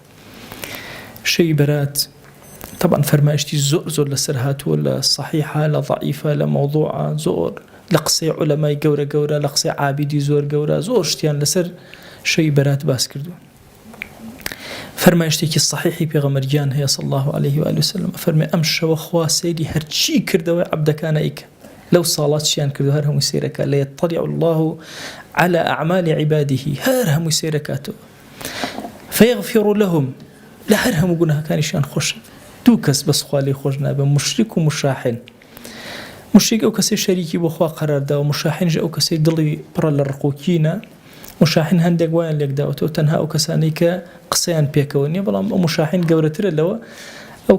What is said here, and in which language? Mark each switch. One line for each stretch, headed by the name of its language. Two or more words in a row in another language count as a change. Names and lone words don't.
Central Kurdish: شەوی بەرات طبعا فەرمایشتی زۆر لەسەر هاتووە لە صحیحە لە ضعیفە لە مەوضوعە زۆر لە قسەی عولەمای گەورە لە قسەی عابیدی زۆر گەورە زۆر شتیان لەسەر شەوی بەرات باس کردووە فرمایشتێکی صحیحی پێغەمبەرگیان هەیە
Arabic: صلی الله عليه و آله وسلم
Central Kurdish: فەرمێ ئەم شەوە خوا سەیری هەرچی کردەوەی عەبدەکانە ئەیکە لەو ساڵات چیان کردو هەر هەمووی سەیرەکات لە
Arabic: يطلع الله على أعمال عباده
Central Kurdish: هەر هەمووی سەیرەکاتەوە
Arabic: فيغفر لهم
Central Kurdish: لە هەر هەموو گوناهەکانیشیان خۆشە دوو کەس بەس خوا لێی خۆش نابێ مشریک و مشاحن مشریک ئەو کەسەی شەریکی بۆ خوا قەرارداوە مشاحنش ئەو کەسەی دڵی پڕە لە ڕقوکینە مشاحن هەندێک وایان لێکداوەتەوە تەنها ئەو کەسانەی کە قسەیان پێکەوە نییە بەڵام ئەو مشاحن گەورەترە لەوە ئەو